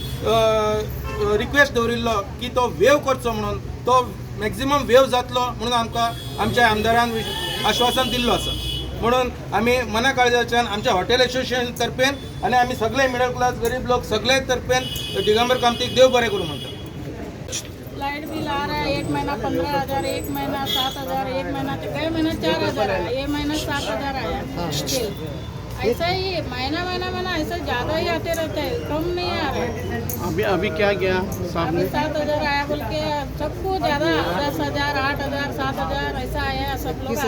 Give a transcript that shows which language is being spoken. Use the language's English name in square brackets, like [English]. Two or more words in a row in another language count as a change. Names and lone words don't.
[Konkani] रिक्वेस्ट दवरिल्लो की तो वेव करचो म्हणून तो [English] maximum waive [Konkani] जातलो म्हणून आमकां आमच्या आमदारान आश्वासन दिल्लो आसा म्हणून आमी मना काळजाच्यान आमच्या [English] hotel association [Konkani] तर्फेन आनी आमी सगळे [English] middle class [Konkani] गरीब लोक सगळे तर्फेन दिगंबर कामतीक देव बरें करूं म्हणटा [English] light bill [Hindi] आ रहा है 1 महीना 15,000 1 महीना 7,000 1 महीना तो कई महीना 4,000 आया ये महीना 7,000 आया बिल ऐसा ही महीना ऐसा ज़्यादा ही आते रहते हैं कम नहीं आ रहा है अभी क्या किया साहब अभी ने 7,000 आया बोल के सबको ज़्यादा 10,000 8,000 7,000 ऐसा आया सब लोग